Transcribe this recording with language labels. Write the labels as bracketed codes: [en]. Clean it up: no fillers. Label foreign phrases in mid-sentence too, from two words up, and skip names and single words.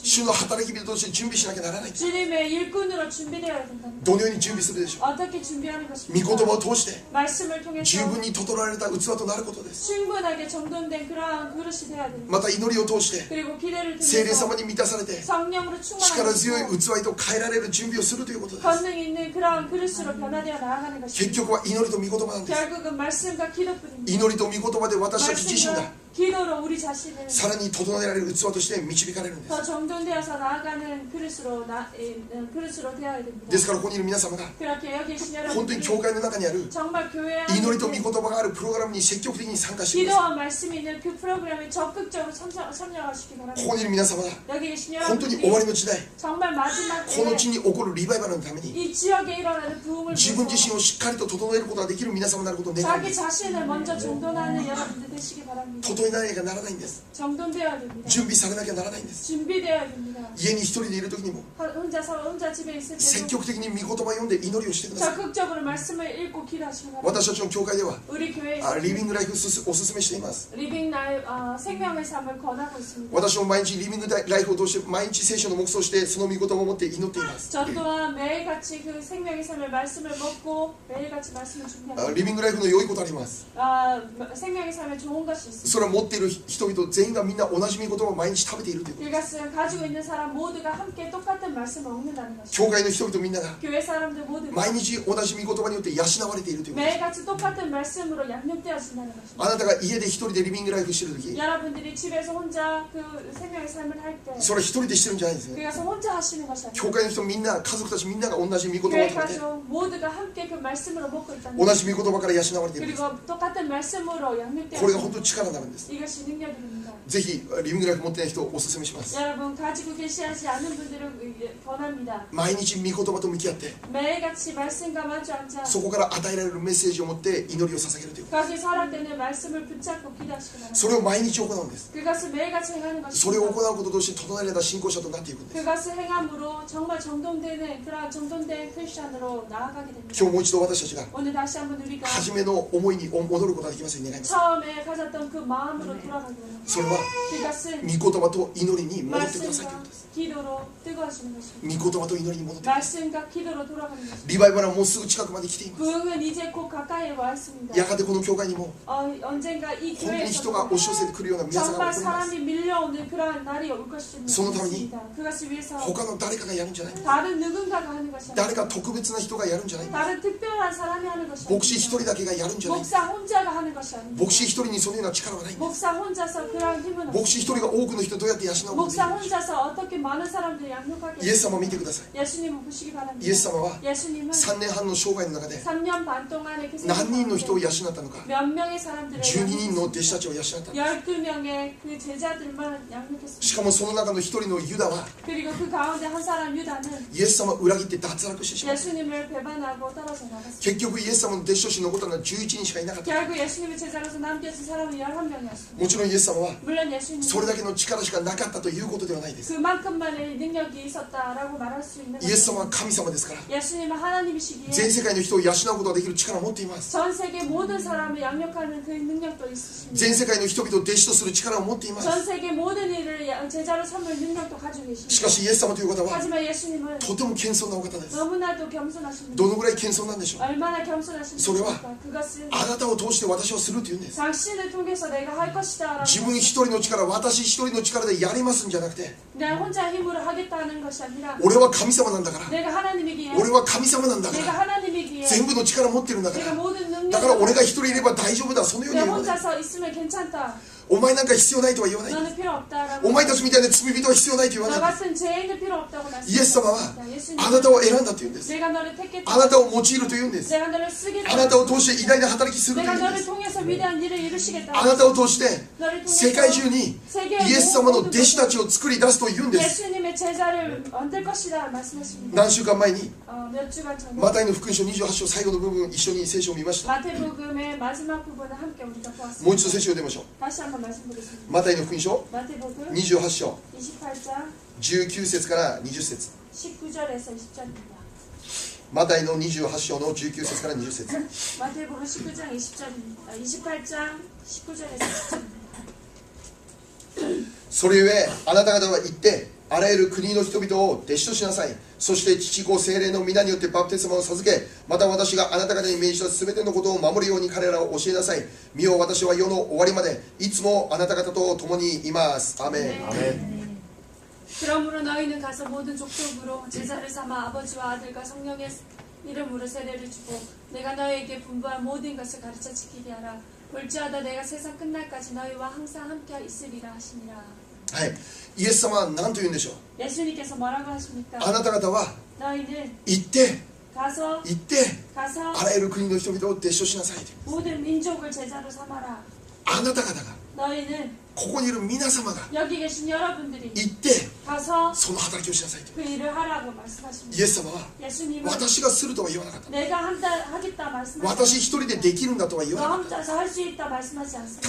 [ja] 主の働き人として準備しなきゃならない。 [ko] 주님의 일꾼으로 준비되어야 된답니다. [ja] どのように準備するでしょ [ko] 어떻게 준비하는 [ja] う。御 [ko] 것입니까? [ja] 言葉を通して [ko] 말씀을 통해서 [ja] 十分に整えられた器となることです。 [ko] 충분하게 정돈된 그러한 그릇이 되어야 됩니다. [ja] また祈りを通して [ko] 그리고 기대를 [ja] 聖霊 [ko] 통해서 [ja] 様に満たされて [ko] 성령으로 [ja] 力 [ko] 충만한 [ja] 強い [ko] 것이고 [ja] 器へと変えられる準備をするということです。 [ko] 권능 있는 그러한 그릇으로 변화되어 나아가는 [ja] 結 [ko] 것입니다. [ja] 局は祈りと御言葉なんです。 [ko] 결국은 말씀과 기도뿐입니다. [ja] 祈りと御言葉で私たち自身が [ko] 말씀과 기도로 우리 자신을 [ja] さらに整えられる器として導かれるんです。 [ko] 더 정돈되어서 나아가는 그릇으로 되어야 됩니다. [ja] ですからここにいる皆様が [ko] 그렇게 여기 계신 [ja] 本当に教 [ko] 여러분들이 [ja] 会の中にある [ko] 정말 교회 [ja] 祈りと御 [ko] 안에 [ja] 言葉があるプログラムに積極的に参加してください。 [ko] 기도와 말씀이 있는 그 프로그램에 적극적으로 참여하시기 [ja] こ [ko] 바랍니다. [ja] こにいる皆様が [ko] 여기 계신 [ja] 本当に終わり [ko] 여러분들이 [ja] の時代、 [ko] 정말 마지막 [ja] この [ko] 때에 [ja] 地に起こるリバイバルのために [ko] 이 지역에 일어나는 부흥을 [ja] 自分自 [ko] 위해서 [ja] 身をしっかりと整えることができる皆様になることを願いま [ko] 자기 [ja] す。 [ko] 자신을 먼저 정돈하는 여러분들 되시기 바랍니다. [ja] 整えなきゃならないんです。 [ko] 정돈되어야 됩니다. [ja] 準備されなきゃならないんです。 [ko] 준비되어야 됩니다. [ja] 家に一人でいる時にも [ko] 혼자 집에 있을 [ja] 積 [ko] 때도 [ja] 極的に御言葉を読んで祈りをしてください。 [ko] 적극적으로 말씀을 읽고 기도하시기 바랍니다. [ja] 私たちの教会では [ko] 우리 교회에 [ja] リビングライフをおすすめしています。 [ko] 리빙 나의 생명의 삶을 권하고 있습니다. [ja] 私も毎日リビングライフを通して毎日聖書の黙想してその御言葉を持って祈っています。 [ko] 저 또한 매일같이 그 생명의 삶의 말씀을 먹고 매일같이 말씀을 준비합니다. [ja] リビングライフの良いことあります。 [ko] 생명의 삶에 좋은 것이 있습니다. [ja] それは持っている人々全員がみんな同じ御言葉を毎日食べているということ。 [ko] 이것은 가지고 있는 사람 모두가 함께 똑같은 말씀을 먹는다는 것입니다. [ja] 教会の人々みんなが [ko] 교회 사람들 모두가 [ja] 毎日同じ御言葉によって養われているということです。 [ko] 매일같이 똑같은 말씀으로 양육되어진다는 것입니다. [ja] あなたが家で一人でリビングライフしてる時、 [ko] 여러분들이 집에서 혼자 그 생명의 삶을 할 때 [ja] それは一人でしてるんじゃないんですね。 [ko] 그래서 혼자 하시는 것이 아니라 [ja] 教会の人みんな、家族たちみんなが同じ御言葉を [ko] 교회 [ja] 食べて [ko] 가족 모두가 함께 그 말씀으로 먹고 있다는 [ja] 同 [ko] 것. [ja] じ御言葉から養われているんです。 [ko] 그리고 똑같은 말씀으로 [ja] これが本 [ko] 양육되어 [ja] 当に力になるんです。 [ko] 이것이 능력입니다. [ja] ぜひリビングライフ持ってない人をお勧めします。 [ko] 여러분 가지고 계시지 않은 분들을 권합니다. [ja] 毎日御言葉と向き合って [ko] 매일같이 말씀과 마주 앉아 [ja] そこから与えられるメッセージを持って祈りを捧げるということ。 [ko] 거기 살아 때는 말씀을 붙잡고 기도하시기 바랍니다. [ja] それを毎日行うんです。 [ko] 그것을 매일같이 행하는 [ja] それを行 [ko] 것입니다. [ja] うこととして整えられた信仰者となっていくんです。 [ko] 그것을 행함으로 정말 정돈되는 그런 정돈된 크리스천으로 나아가게 됩니다. [ja] 今日もう一度私たちが [ko] 오늘 다시 한번 우리가 [ja] 初めの思いに戻ることができますように願います。 [ko] 처음에 가졌던 그 마음으로 돌아가게 됩니다. [ja] それは [ko] 그것은 [ja] 御言葉と祈りに戻ってくださいというこ [ko] 말씀과 [ja] とです。 [ko] 기도로 뜨거워지는 것입니다. [ja] 御言葉と祈りに戻ってください。 [ko] 말씀과 기도로 돌아가는 것입니다. [ja] リバイバルはもうすぐ近くまで来ています。 [ko] 부흥은 이제 곧 가까이 와 있습니다. [ja] やがてこの教会にも [ko] 언젠가 이 [ja] 本当に人が [ko] 교회에서 [ja] 押し寄せてくるような皆さんが [ko] 정말 [ja] 起こります。 [ko] 사람이 밀려오는 그러한 날이 올 것입니다. [ja] そのために [ko] 그것을 위해서 [ja] 他の誰かがやるんじゃない。 [ko] 다른 누군가가 하는 것이 [ja] 誰 [ko] 아니라 [ja] か特別な人がやるんじゃない。 [ko] 다른 특별한 사람이 하는 것이 [ja] 牧師一 [ko] 아닙니다. [ja] 人だけがやるんじゃない。 [ko] 목사 혼자가 하는 것이 아닙니다. [ja] 牧師一人にそのような力はないんです。 [ko] 목사 혼자서 그러한 힘은 [ja] 牧師一 [ko] 없습니다. [ja] 人が多くの人をどうやって養うことができ [ko] 목사 [ja] る。 [ko] 혼자서 어떻게 많은 사람들이 양육하게 [ja] イエス様を見てください。 [ko] 예수님을 보시기 [ja] イエ [ko] 바랍니다. [ja] ス様は [ko] 예수님은 [ja] 3年半の生涯の中で [ko] 3년 반 동안의 그 [ja] 何人の人を [ko] 생활 [ja] 養ったのか、 [ko] 몇 명의 사람들을 [ja] 12 人の弟子たちを養ったのか。 [ko] 12명의 그 제자들만 [ja] し [ko] 양육했습니다. [ja] かもその中の一人のユダは [ko] 그리고 그 가운데 한 사람 유다는 [ja] イエス様を裏切って脱落してしまった。 [ko] 예수님을 배반하고 떨어져 나갔습니다. [ja] 結局イエス様の弟子として残ったのは11人しかいなかった。 [ko] 결국 예수님의 제자로서 남겨진 사람은 11명이었습니다. [ja] もちろんイエス様は [ko] 물론 예수님은 [ja] それだけの力しかなかったということではないです。 [ko] 그만큼만의 능력이 있었다라고 말할 수 있는 [ja] イエス様は [ko] 것입니다. [ja] 神様ですから、 [ko] 예수님은 하나님이시기에 [ja] 全世界の人を養うことができる力を持っています。 [ko] 전 세계 모든 사람을 양육하는 그 능력도 [ja] 全 [ko] 있으십니다. [ja] 世界の人々を弟子とする力を持っています。 [ko] 전 세계 모든 일을 제자로 삼을 능력도 가지고 [ja] しかし [ko] 계십니다. [ja] イエス様という方は [ko] 하지만 예수님은 [ja] とても謙遜なお方です。 [ko] 너무나도 겸손하십니다. [ja] どのぐらい謙遜なんでしょう。 [ko] 얼마나 겸손하십니까? [ja] それは [ko] 그것은 [ja] あなたを通して私はするというんです。 [ko] 당신을 통해서 내가 할 것이다. [ja] 自分一人の力、私一人の力でやりますんじゃなくて、 [ko] 내 혼자 힘으로 하겠다는 것이 아니라 [ja] 俺は神様なんだから、 [ko] 내가 하나님이기에 [ja] 俺は神様なんだか [ko] 내가 [ja] ら、 [ko] 하나님이기에 [ja] 全部の力を持ってるんだか [ko] 내가 [ja] ら、 [ko] 모든 [ja] だから俺が [ko] 능력을 [ja] 一人いれば大丈夫だ、そのように [ko] 내 [ja] 言わない。 [ko] 혼자서 있으면 괜찮다. [ja] お前なんか必要ないとは言わない。 [ko] 너는 필요 없다라고. [ja] お前たちみたいな罪人は必要ないと言わ [ko] 너 [ja] ない。 [ko] 같은 죄인은 필요 없다고 [ja] イエス様は [ko] 말씀하셨습니다. 예수님. [ja] あなたを選んだと言うんです。 [ko] 내가 너를 택했다. [ja] あなたを用いると言うんです。 [ko] 내가 너를 쓰겠다. [ja] あなたを通して偉大な働きすると言 [ko] 내가 [ja] うんで [ko] 너를 [ja] す。 [ko] 통해서 위대한 일을 이루시겠다. [ja] あなたを通して [ko] 너를 [ja] 世 [ko] 통해서 [ja] 界中にイ [ko] 세계의 [ja] エス様の [ko] 모든 [ja] 弟子たちを作り出すと言うんです。 [ko] 예수님의 제자를 만들 것이다 말씀하십니다. [ja] 何週間前に [ko] 몇 주간 전에 [ja] マタイの福音書28章最後の部分、一緒に聖書を見ました。 [ko] 마태복음의 마지막 부분을 함께 우리가 [ja] もう一度 [ko] 보았습니다. [ja] 聖書を出ましょう。 [ko] 다시 한번 말씀드리겠습니다. [ja] マタイの福音書 [ko] 마태복음 [ja] 28章 [ko] 28장 [ja] 19節から20節。 [ko] 19절에서 20절입니다. [ja] マタイの28章の19節から20節。 [ko] 마태복음 19장 20절입니다. 28장 19절에서 20절입니다. [ja] それゆえあなた方は行ってあらゆる国の人々を弟子としなさい。そして父子聖霊の皆によってバプテスマを授け、また私があなた方に命じたすべてのことを守るように彼らを教えなさい。見よ、私は世の終わりまでいつもあなた方と共にいます。アーメン。 [ko] 아멘. 그러므로 너희는 가서 모든 족속으로 제자를 삼아 아버지와 아들과 성령의 이름으로 세례를 주고 내가 너희에게 분부한 모든 것을 가르쳐 지키게 하라. 볼지어다 내가 세상 끝날까지 너희와 항상 함께 있으리라 하시니라. [ja] はい、イエス様は何と言うんでしょう。 [ko] 예수님께서 뭐라고 하십니까? [ja] あなた方は [ko] 너희는 [ja] 行って [ko] 가서 [ja] 行って [ko] 가서 [ja] あらゆる国の人々を弟子としなさいと。 [ko] 모든 민족을 제자로 삼아라. [ja] あなた方が [ko] 너희는 [ja] ここにいる皆様が [ko] 여기 계신 여러분들이 [ja] 行って [ko] 가서 [ja] その働きをしなさいと。 [ko] 그 일을 하라고 [ja] イ [ko] 말씀하십니다. [ja] エス様は [ko] 예수님은 [ja] 私がするとは言わなかった。 [ko] 내가 하겠다 말씀하십니다. [ja] 私一人でできるんだとは言 [ko] 너 [ja] わなかった。 [ko] 혼자서 할 수 있다 말씀하지 않습니다.